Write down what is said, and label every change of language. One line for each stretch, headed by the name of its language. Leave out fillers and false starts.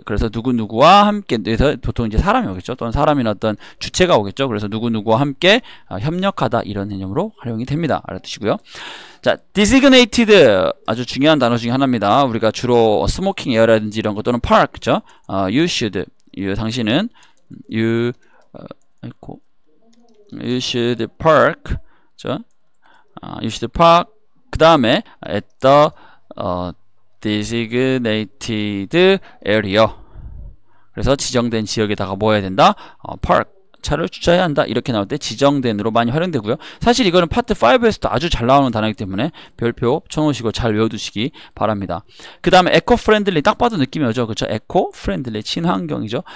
Korean: 그래서 누구누구와 함께, 그래서 보통 이제 사람이 오겠죠. 또는 사람이나 어떤 주체가 오겠죠. 그래서 누구누구와 함께 협력하다 이런 개념으로 활용이 됩니다. 알아두시고요. 자, designated 아주 중요한 단어 중에 하나입니다. 우리가 주로 스모킹 에어라든지 이런 것 또는 park, 그죠?
English: you 당신은 you should park, 그죠? you should park. 그 다음에 at the designated area.
Korean: 그래서 지정된 지역에다가 뭐 해야 된다? park. 차를 주차해야 한다. 이렇게 나올 때 지정된으로 많이 활용되고요. 사실 이거는 파트 5에서도 아주 잘 나오는 단어이기 때문에 별표 쳐놓으시고 잘 외워두시기 바랍니다. 그 다음에 에코 프렌들리, 딱 봐도 느낌이 오죠. 그렇죠? 에코 프렌들리, 친환경이죠.